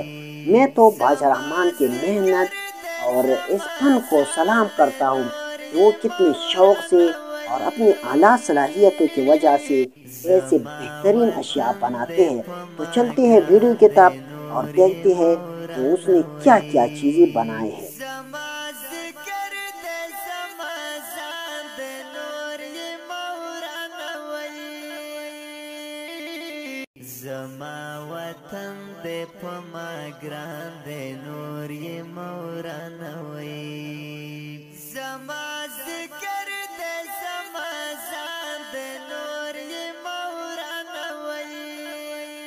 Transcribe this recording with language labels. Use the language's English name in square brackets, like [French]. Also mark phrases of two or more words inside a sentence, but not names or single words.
[Urdu] میں تو بادشاہ رحمان کی محنت اور اس فن کو سلام کرتا ہوں کہ وہ کتنے شوق سے اور اپنی اعلیٰ صلاحیتوں کی وجہ سے ایسے بہترین اشیاء بناتے ہیں۔ تو چلتے ہیں ویڈیو کی طرف اور دیکھتے ہیں کہ اس نے کیا کیا چیزیں بنائے ہیں۔ [Pashto] زما وطن دے پما گران دے نور یہ موران وی، زما ذکر دے زما زان دے نور یہ موران وی،